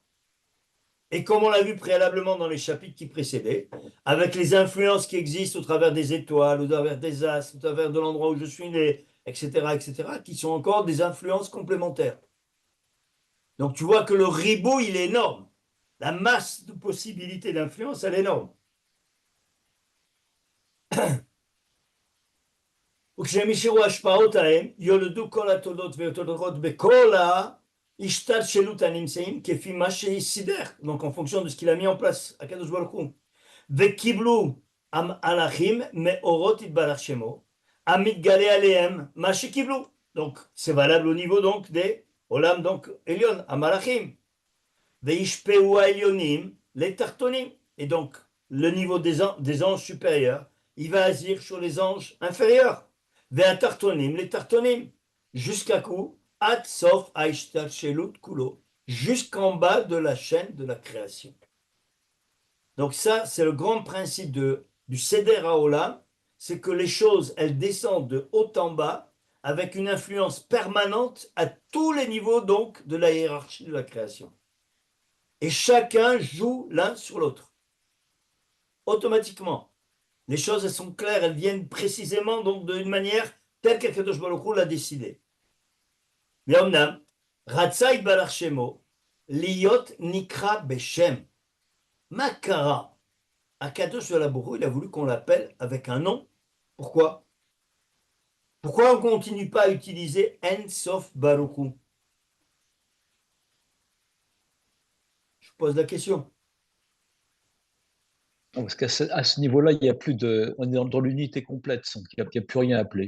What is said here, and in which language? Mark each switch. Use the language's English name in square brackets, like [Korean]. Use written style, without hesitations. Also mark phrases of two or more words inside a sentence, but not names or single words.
[French] Et comme on l'a vu préalablement dans les chapitres qui précédaient, avec les influences qui existent au travers des étoiles, au travers des astres, au travers de l'endroit où je suis né, etc., etc., qui sont encore des influences complémentaires. Donc tu vois que le ribot, il est énorme. La masse de possibilités d'influence, elle est énorme. [Hebrew] וכשהם ההשפעות ההם, יולדו כל התולדות והתולדות בכל ההשתלשלות הנמצאים כפי מה שסידר, [French] donc en fonction de ce qu'il a mis en place, [Hebrew] הקדוש ברוך הוא. וקיבלו המלאכים מאורות יתברך שמו, המתגלה עליהם מה שקיבלו. [French] Donc c'est valable au niveau donc des עולם donc [Hebrew] עליון, המלאכים. וישפעו העליונים לתחתונים. [French] Et donc le niveau des anges supérieurs, il va agir sur les anges inférieurs. Ve'atartonim, les tartonim, jusqu'à coup, [Hebrew] עד סוף ההשתלשלות כולו, [French] jusqu'en bas de la chaîne de la création. Donc ça, c'est le grand principe du Seder HaOlam, c'est que les choses, elles descendent de haut en bas avec une influence permanente à tous les niveaux donc de la hiérarchie de la création. Et chacun joue l'un sur l'autre, automatiquement. Les choses, elles sont claires, elles viennent précisément donc d'une manière telle qu' [Hebrew] הקדוש ברוך הוא [French] l'a décidé. [Hebrew] ואמנם רצה יתברך שמו להיות נקרא בשם. מקרא. הקדוש ברוך הוא, [French] il a voulu qu'on l'appelle avec un nom. Pourquoi? Pourquoi on ne continue pas à utiliser [Hebrew] אין סוף ברוך הוא? [French] Je pose la question. Non, parce à ce niveau-là, il y a plus de, on est dans l'unité complète, donc il n'y a plus rien à appeler.